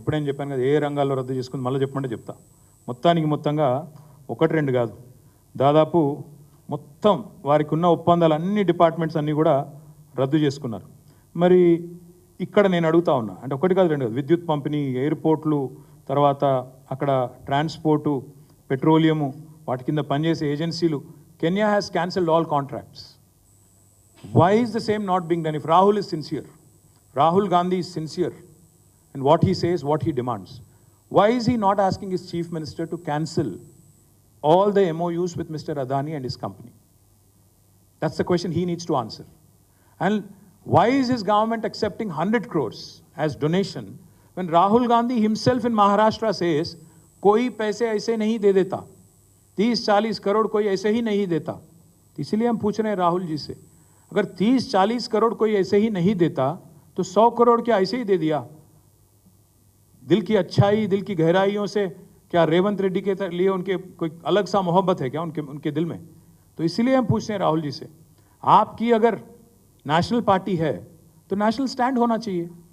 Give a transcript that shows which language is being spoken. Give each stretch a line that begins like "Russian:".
Telugu: ఇప్పుడేం చెప్పాను కదా, ఏ రంగాల్లో రద్దు చేసుకుంది, మళ్ళీ చెప్పమంటే చెప్తా. మొత్తంగా 1-2 కాదు, దాదాపు మొత్తం వారికి ఉన్న ఒప్పందాలు అన్ని డిపార్ట్మెంట్స్ అన్నీ కూడా రద్దు చేసుకున్నారు. మరి ఇక్కడ నేను అడుగుతా ఉన్నా, అంటే 1 కాదు 2 కాదు, విద్యుత్ పంపిణీ, ఎయిర్పోర్ట్లు, తర్వాత అక్కడ ట్రాన్స్పోర్టు, పెట్రోలియము, వాటి కింద పనిచేసే ఏజెన్సీలు,
English: Kenya has cancelled all contracts. Why is the same not being done? If Rahul is sincere, Rahul Gandhi is sincere in what he says, what he demands, why is he not asking his chief minister to cancel all the MOUs with Mr. Adani and his company? That's the question he needs to answer. And why is his government accepting 100 crores as donation when Rahul Gandhi himself in Maharashtra says,
Hindi: koi paise aise nahi de deta, 30-40 crore कोई ऐसे ही नहीं देता. इसलिए हम पूछ रहे हैं राहुल जी से, अगर 30-40 करोड़ कोई ऐसे ही नहीं देता तो 100 करोड़ क्या ऐसे ही दे दिया? दिल की अच्छाई, दिल की गहराइयों से क्या रेवंत रेड्डी के लिए उनके कोई अलग सा मोहब्बत है क्या उनके दिल में? तो इसलिए हम पूछ रहे हैं राहुल जी से, आपकी अगर नेशनल पार्टी है तो नेशनल स्टैंड होना चाहिए.